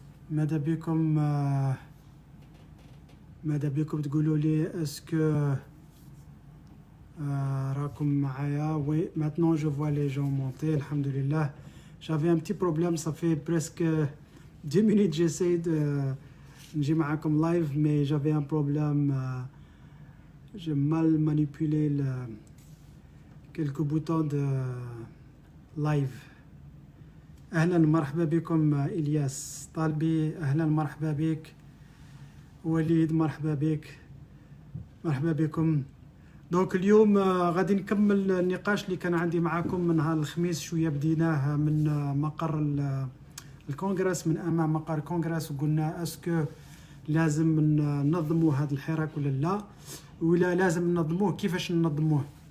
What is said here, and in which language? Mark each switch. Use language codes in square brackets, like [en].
[ar] ماذا بكم تقولوا لي اسكو راكم معايا. [fr] Oui, maintenant je vois les gens monter, alhamdulillah. J'avais un petit problème, ça fait presque 10 minutes j'essaie de [ar] نجي معاكم [fr] live, mais j'avais un problème, j'ai mal manipulé quelques boutons de live. [ar] أهلا مرحبا بكم إلياس طالبي، أهلا مرحبا بك وليد، مرحبا بك، مرحبا بكم. دونك اليوم غادي نكمل النقاش اللي كان عندي معاكم من نهار الخميس. شويه بديناه من مقر الكونغرس، من امام مقر الكونغرس، وقلنا اسكو لازم ننظموا هذا الحراك ولا لا، ولا لازم ننظموه كيفاش ننظموه.